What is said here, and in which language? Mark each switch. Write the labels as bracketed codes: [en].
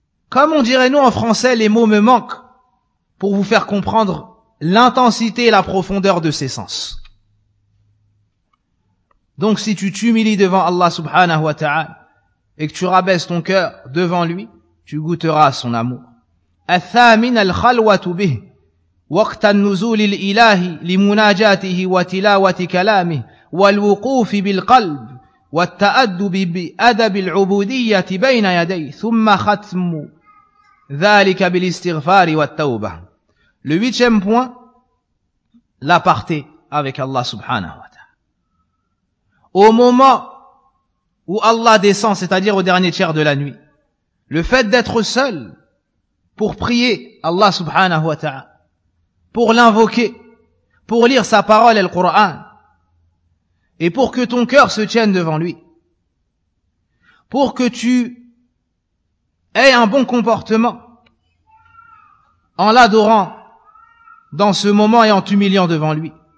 [fr] Comme on dirait nous en français, les mots me manquent pour vous faire comprendre l'intensité et la profondeur de ces sens. Donc si tu t'humilies devant Allah subhanahu wa ta'ala et que tu rabaisses ton cœur devant lui, tu goûteras son amour. [ar] الثامن الخلوة به وقت النزول الإلهي لمناجاته وتلاوة كلامه والوقوف بالقلب والتأدب بأدب العبودية بين يديه ثم ختم ذلك بالاستغفار والتوبة. [fr] Le huitième point, l'aparté avec Allah subhanahu wa ta'ala. Au moment où Allah descend, c'est-à-dire au dernier tiers de la nuit, le fait d'être seul pour prier Allah subhanahu wa ta'ala, pour l'invoquer, pour lire sa parole et le Coran, et pour que ton cœur se tienne devant lui, pour que tu aies un bon comportement en l'adorant dans ce moment et en t'humiliant devant lui.